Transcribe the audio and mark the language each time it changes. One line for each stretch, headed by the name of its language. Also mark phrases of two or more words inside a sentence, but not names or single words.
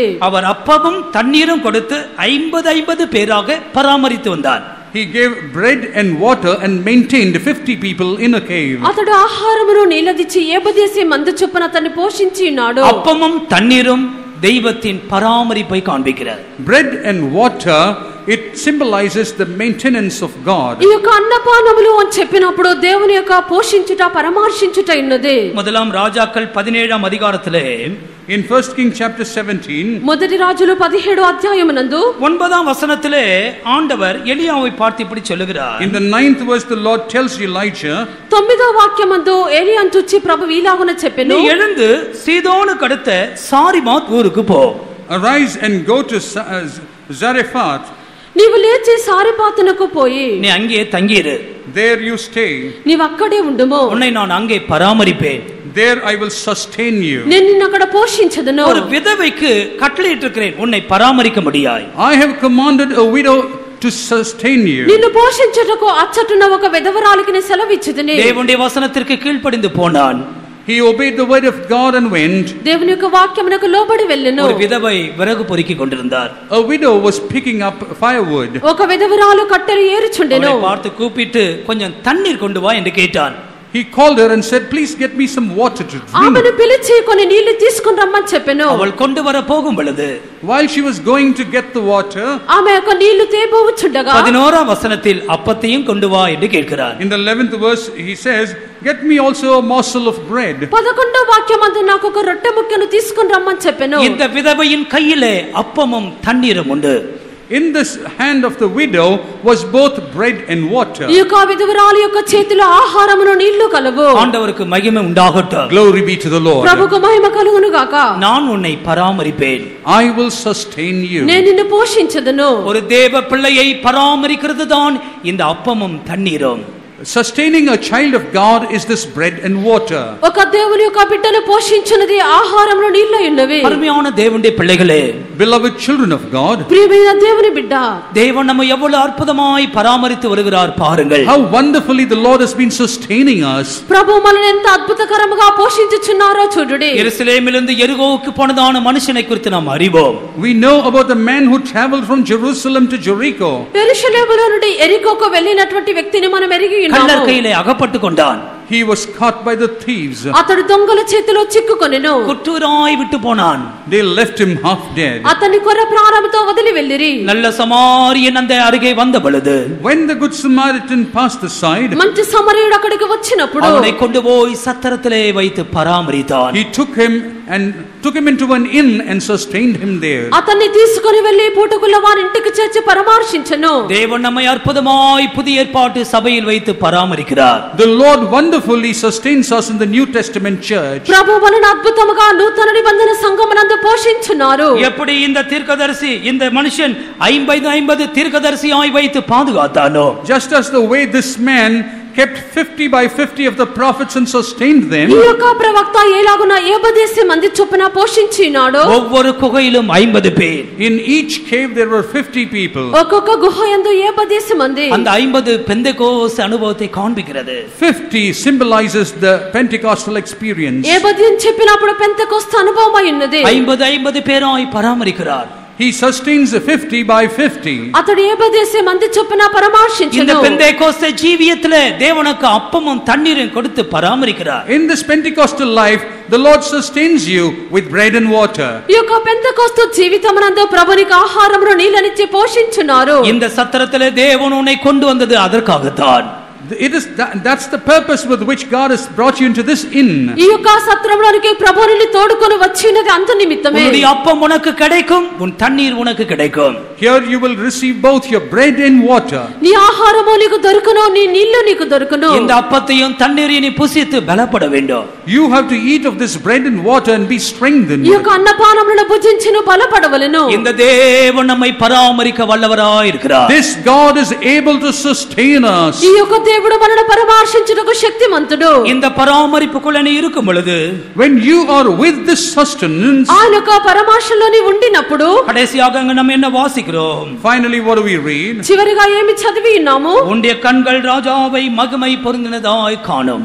Tamil: அவர் அப்பமும் தண்ணீரும் கொடுத்து 50 பேராக பராமரித்து வந்தார்.
English: He gave bread and water and maintained 50 people in a cave.
Telugu: అతడు ఆహారమును నీలదిచ్చి ఏబదేసి మందు చొప్పున అతన్ని పోషించి ఉన్నాడు.
Tamil: அப்பமும் தண்ணீரும் தெய்வத்தின் பராமரிப்பை காண்பிக்கிறது.
English: Bread and water, it symbolizes the maintenance of God.
Telugu: ఈ యొక్క అన్నపానములు అని చెప్పినప్పుడు దేవుని యొక్క పోషించుట పరామర్శించుట ఉన్నది.
Tamil: முதலாம் ராஜாக்கள் 17ஆம் அதிகாரத்திலே
English: In 1 Kings chapter 17
Telugu: మొదటి రాజులు 17వ అధ్యాయమునందు
Tamil: 9ஆம் வசனத்திலே ஆண்டவர் எலியாவை பார்த்து இப்படி சொல்லுகிறார்.
English: in the 9th verse the Lord tells Elijah,
Telugu: 9వ వాక్యమందు ఏలియాను చూచి ప్రభు ఇలాగున చెప్పెను,
Tamil: நீ எழுந்து சீதோனுக்கு அடுத்த சாரிமாத் ஊருக்கு போ.
English: arise and go to Zarephath.
Telugu: నీవు లేచి సారిపాతునకు పోయి
Tamil: நீ அங்கே தங்கியிரு.
English: There you stay.
Telugu: నీవు అక్కడే ఉండుము.
Tamil: உன்னை நான் அங்கே பராமரிப்பேன்.
English: There I will sustain you.
Telugu: నేను నిన్ను అక్కడ పోషించదును.
Tamil: ஒரு விதவைக்கு கட்டளையிட்டிருக்கிறேன், உன்னை பராமரிக்க முடியாது.
English: I have commanded a widow to sustain you.
Telugu: నిన్ను పోషించుటకు అచ్చటున్న ఒక విధవరాలికి నేను సెలవిచ్చుదుని.
Tamil: தேவனுடைய வசனத்திற்கு கீழ்ப்படிந்து போனான்.
English: He obeyed the word of God and went.
Telugu: దేవుని యొక్క వాక్యమునకు లోబడి వెళ్ళెను.
Tamil: ஒரு விதவை விறகு பொறுக்கி கொண்டிருந்தார்.
English: A widow was picking up firewood.
Telugu: ఒక విధవరాలు కట్టెలు ఏరుచుండెను.
Tamil: அவளை பார்த்து கூப்பிட்டு கொஞ்சம் தண்ணீர் கொண்டு வா என்று கேட்டான்.
English: He called her and said, please get me some water to drink.
Telugu: ఆమెను పిలిచి కొన్ని నీళ్లు తీసుకొని రమ్మని చెప్పెను.
Tamil: அவள் கொண்டு வர போகும் பொழுது
English: While she was going to get the water,
Telugu: ఆమె యొక్క నీళ్లు తేబోచుండగా
Tamil: 11ஆம் வசனத்தில் அப்பத்தையும் கொண்டு வா என்று கேட்கிறார்.
English: in the 11th verse he says, get me also a morsel of bread.
Telugu: 11వ వాక్యమందు నాకు ఒక రొట్టె ముక్కను తీసుకొని రమ్మని చెప్పెను.
Tamil: இந்த விதவையின் கையிலே அப்பமும் தண்ணீரும் உண்டு.
English: In this hand of the widow was both bread and water.
Telugu: ఈ యొక్క విధవరాలు యొక్క చేతిలో ఆహారమును నీళ్లు కలవు.
Tamil: ஆண்டவருக்கு மகிமை உண்டாகட்டும்.
English: Glory be to the Lord.
Telugu: ప్రభువుకు మహిమ కలుగును గాక.
Tamil: நான் உன்னை பராமரிப்பேன்.
English: I will sustain you.
Telugu: నేను నిన్ను పోషించదును.
Tamil: ஒரு தேவ பிள்ளையை பராமரிக்கிறது தான் இந்த அப்பமும் தண்ணீரும்.
English: Sustaining a child of God is this bread and water.
Telugu: ఒక దేవుని యొక్క బిడ్డను పోషించునది ఆహారమును నీళ్లు ఉన్నవి.
Tamil: அருமையான தேவனுடைய பிள்ளைகளே,
English: Beloved children of God,
Telugu: ప్రియమైన దేవుని బిడ్డ,
Tamil: தேவன் நம்மை எவ்வளவு அற்புதமாய் பராமரித்து வருகிறார் பாருங்கள்.
English: how wonderfully the Lord has been sustaining us.
Telugu: ప్రభు మనల్ని ఎంత అద్భుతకరముగా పోషించుచున్నారో చూడుడి.
Tamil: எருசலேமிலிருந்து எரிகோவுக்கு போனதான மனுஷனை குறித்து நாம் அறிவோம்.
English: We know about the man who traveled from Jerusalem to Jericho.
Telugu: యెరూషలేములో నుండి ఎరికోకు వెళ్ళినటువంటి వ్యక్తిని మనం ఎరిగి ఉన్నాము.
Tamil: கள்ளர் கையிலே அகப்பட்டு கொண்டான்.
English: he was caught by the thieves.
Telugu: అతడు దొంగల చేతిలో చిక్కుకొనెను.
Tamil: குற்றூராய் விட்டு போனான்.
English: They left him half dead.
Telugu: అతన్ని కొర్ర ప్రాణముతో వదిలి వెళ్ళిరి.
Tamil: நல்ல சமாரியன் அந்த அருகே வந்த பொழுது,
English: When the good Samaritan passed the side,
Telugu: మంచి సమరయుడు అక్కడికి వచ్చినప్పుడు
Tamil: அவனை கொண்டு போய் சத்திரத்திலே வைத்து பராமரித்தான்.
English: he took him into an inn and sustained him there.
Telugu: అతన్ని తీసుకొని వెళ్లి పూటకుల వారి ఇంటికి చేర్చి పరామర్శించెను.
Tamil: தேவன் நம்மை அற்புதமாய் புதிய ஏற்பாட்டு சபையில் வைத்து பராமரிக்கிறார்.
English: The Lord wonderfully sustains us in the New Testament church.
Telugu: ప్రభు వలన అద్భుతముగా నూతన నిబంధన సంఘమునందు పోషించున్నారు.
Tamil: எப்படி இந்த தீர்க்கதரிசி இந்த மனுஷன் 50 தீர்க்கதரிசியாய் வைத்து பாதுகாத்தானோ,
English: Just as the way this man kept 50 by 50 of the prophets and sustained them,
Telugu: ఈ యొక్క ప్రవక్త ఎలాగున 50 మంది చొప్పున పోషించినాడో,
Tamil: ஒவ்வொரு குகையிலும் 50 பேர்,
English: in each cave there were 50 people.
Telugu: ఒక్కొక్క గుహ యందు 50 మంది.
Tamil: அந்த 50 பெந்தெகோஸ்து அனுபவத்தை காண்பிக்கிறது.
English: 50 symbolizes the Pentecostal experience.
Telugu: 50 అని చెప్పినప్పుడు పెంతెకొస్తు అనుభవం అయి ఉన్నది.
Tamil: 50 பேராய் பராமரிக்கிறார்.
English: He sustains 50 by 50.
Telugu: అతడు 50 మంది చొప్పున
Tamil: இந்த
Telugu: పరామర్శించెను.
Tamil: பெந்தெகோஸ்து ஜீவியத்திலே தேவனுக்கு அப்பமும் தண்ணீரும் கொடுத்து பராமரிக்கிறார்.
English: In this Pentecostal life, the Lord sustains you with bread and water.
Telugu: ఈ యొక్క పెంతెకొస్తు జీవితమునందు ప్రభునికి ఆహారమును నీళ్ళనిచ్చి పోషించున్నారు.
Tamil: இந்த சத்திரத்திலே தேவன் உன்னை கொண்டு வந்தது அதற்காகத்தான்.
English: That's the purpose with which God has brought you into this inn.
Telugu: ఈ యొక్క సత్రములోనికి ప్రభువు నిన్ను తోడుకొని వచ్చినది అంత నిమిత్తమే.
Tamil: உன்னுடைய அப்பம் உனக்கு கிடைக்கும், உன் தண்ணீர் உனக்கு கிடைக்கும்.
English: Here you will receive both your bread and water.
Telugu: నీ ఆహారము నీకు దొరుకును, నీ నీళ్లు నీకు దొరుకును.
Tamil: இந்த அப்பத்தையும் தண்ணீரையும் நீ புசித்து பலப்பட வேண்டும்.
English: You have to eat of this bread and water and be strengthened.
Telugu: ఈ యొక్క అన్నపానములను భుజించును బలపడవలెను.
Tamil: இந்த தேவன் நம்மை பராமரிக்க வல்லவராய் இருக்கிறார்.
English: This God is able to sustain us.
Telugu: ఈ యొక్క దేవుడు మనల్ని పరామర్శించుటకు శక్తిమంతుడు.
Tamil: இந்த பராமரிப்புக்குள்ள நீ இருக்கும் பொழுது,
English: When you are with this sustenance,
Telugu: ఆయన యొక్క పరామర్శంలో నీ ఉండినప్పుడు
Tamil: கடைசியாக அங்க நம்ம என்ன வாசிக்கிறோம்?
English: finally what do we read?
Telugu: చివరిగా ఏమి చదివి ఉన్నాము?
Tamil: உன்னுடைய கண்கள் ராஜாவை மகிமை பொருந்தினதாய் காணும்.